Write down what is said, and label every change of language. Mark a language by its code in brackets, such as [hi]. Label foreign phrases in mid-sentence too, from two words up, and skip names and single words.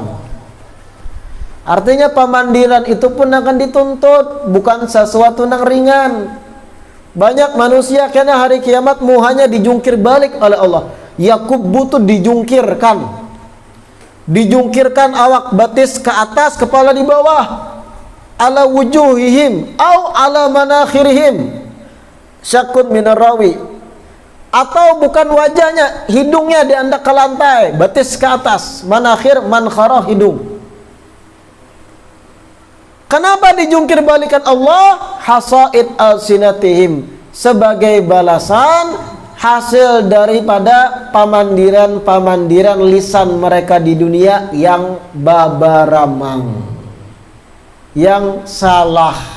[bjn] Artinya pamandiran itu pun akan dituntut, bukan sesuatu yang ringan. Banyak manusia kena hari kiamat muhanya dijungkir balik oleh Allah. Yakub butuh dijungkirkan. Dijungkirkan awak batis ke atas, kepala di bawah. [ar] على وجوههم أو على مناخرهم. شك من الراوي. [bjn] Atau bukan wajahnya, hidungnya diandak ke lantai, batis ke atas, [ar] مناخير منخرة [bjn] hidung. Kenapa dijungkir balikan Allah? [ar] حصائد ألسنتهم, [bjn] sebagai balasan hasil daripada pamandiran-pamandiran lisan mereka di dunia yang babaramang, yang salah.